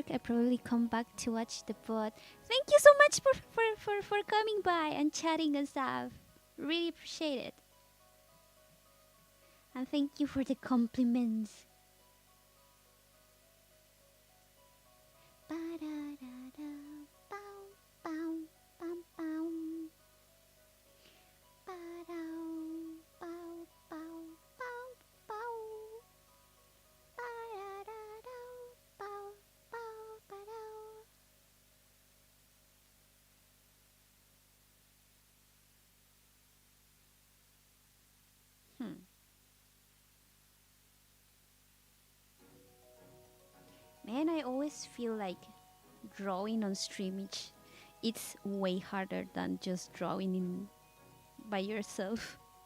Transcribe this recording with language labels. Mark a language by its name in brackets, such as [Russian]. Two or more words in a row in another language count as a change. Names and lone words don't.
[English] I probably come back to watch the pod. Thank you so much for coming by and chatting and stuff. Really appreciate it. And thank you for the compliments. Ba-da-da-da, bow, bow, bam, bow. Ba-dow, bow, bow, bow, bow. Ba-da-da-dow, bow, bow, ba-dow. Hmm. Man, I always feel like drawing on streamage, it's way harder than just drawing in by yourself.